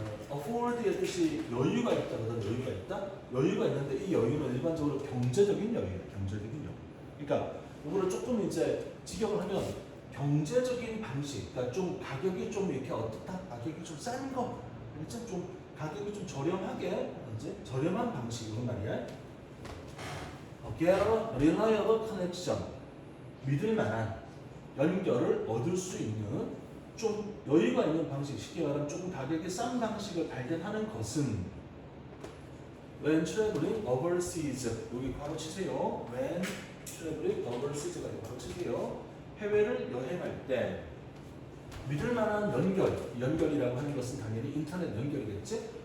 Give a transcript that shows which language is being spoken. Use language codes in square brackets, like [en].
[ko] afford의 뜻이 여유가 있다거든. 여유가 있다. 여유가 있는데 이 여유는 일반적으로 경제적인 여유예요. 경제적인 여유. 그러니까 이거를 조금 이제 직역을 하면 경제적인 방식. 그러니까 좀 가격이 좀 이렇게 어떻다. 가격이 좀 싼 거. 그렇죠? 좀 가격이 좀 저렴하게 이제 저렴한 방식으로 말이야. [en] Get a reliable connection. [ko] 믿을 만한 연결을 얻을 수 있는 좀 여유가 있는 방식, 쉽게 말하면 조금 가격이 싼 방식을 발견하는 것은 [en] when traveling overseas [ko] 여기 바로 치세요. [en] when traveling overseas [ko] 가 바로 치세요. 해외를 여행할 때 믿을 만한 연결이라고 하는 것은 당연히 인터넷 연결이겠지.